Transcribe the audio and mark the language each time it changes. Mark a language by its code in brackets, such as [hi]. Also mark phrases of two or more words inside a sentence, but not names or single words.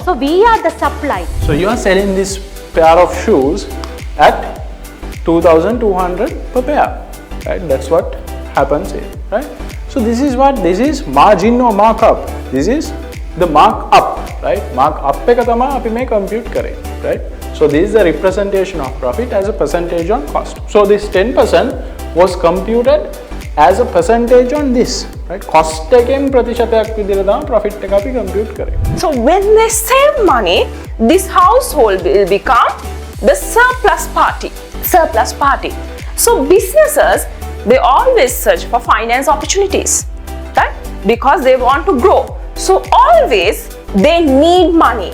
[en] So we are the supply. So you are selling this pair of shoes at 2,200 per pair, right? That's what happens here, right? So this is what, this is margin or markup. This is the markup, right? [si] Markup එක තමයි අපි මේ compute කරේ, [en] right? So this is the representation of profit as a percentage on cost. So this 10% was computed as a percentage on this, right? [si] Cost එකෙන් ප්‍රතිශතයක් විදිහට තමයි profit එක අපි compute කරේ. [en] So when they save money, this household will become the surplus party. So businesses, they always search for finance opportunities, right? Because they want to grow. So always they need money.